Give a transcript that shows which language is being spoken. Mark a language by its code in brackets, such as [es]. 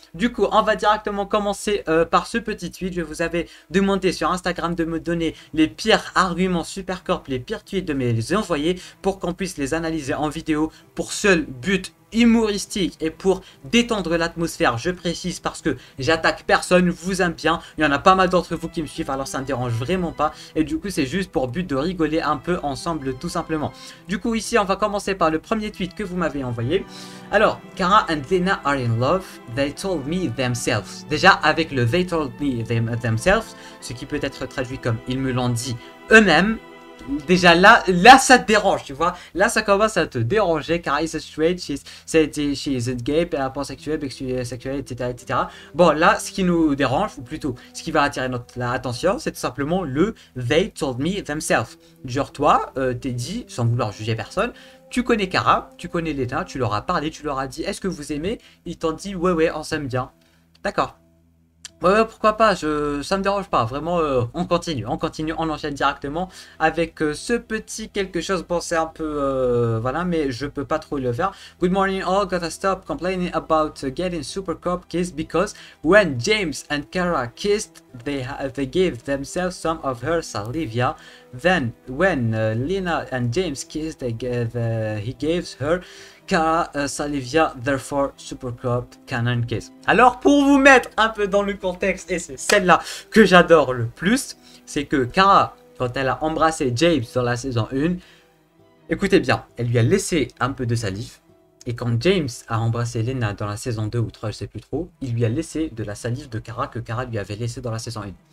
[fr] Du coup, on va directement commencer par ce petit tweet. Je vous avais demandé sur Instagram de me donner les pires arguments Supercorp, les pires tweets de me les envoyer pour qu'on puisse les analyser en vidéo pour seul but humoristique et pour détendre l'atmosphère, je précise parce que j'attaque personne, vous aime bien, il y en a pas mal d'entre vous qui me suivent alors ça me dérange vraiment pas et du coup c'est juste pour but de rigoler un peu ensemble tout simplement. Du coup ici on va commencer par le premier tweet que vous m'avez envoyé. [en] Alors, Kara and Lena are in love, they told me themselves. [fr] Déjà avec le [en] they told me themselves, [fr] ce qui peut être traduit comme ils me l'ont dit eux-mêmes. Déjà là ça te dérange, tu vois. Là ça commence à te déranger car [en] is straight, she is gay, [fr] pansexuelle, bisexuelle, etc., etc. Bon là ce qui nous dérange, ou plutôt ce qui va attirer notre attention, c'est tout simplement le [en] they told me themselves. [fr] Genre toi, t'es dit, sans vouloir juger personne, tu connais Kara, tu connais Lena, tu leur as parlé, tu leur as dit est-ce que vous aimez, ils t'ont dit ouais on s'aime bien. D'accord. Ouais, pourquoi pas, ça me dérange pas, vraiment, on continue, on enchaîne directement avec ce petit quelque chose, bon c'est un peu, voilà, mais je peux pas trop le faire. [en] Good morning all, gotta stop complaining about getting Supercorp kissed because when James and Kara kissed, they gave themselves some of her salivia. Then when Lena and James kissed, he gave her Kara salivia, therefore Supercorp canon kiss. [fr] Alors pour vous mettre un peu dans le contexte, et c'est celle-là que j'adore le plus, c'est que Kara, quand elle a embrassé James dans la saison 1, écoutez bien, elle lui a laissé un peu de salive, et quand James a embrassé Lena dans la saison 2 ou 3, je sais plus trop, il lui a laissé de la salive de Kara que Kara lui avait laissé dans la saison 1.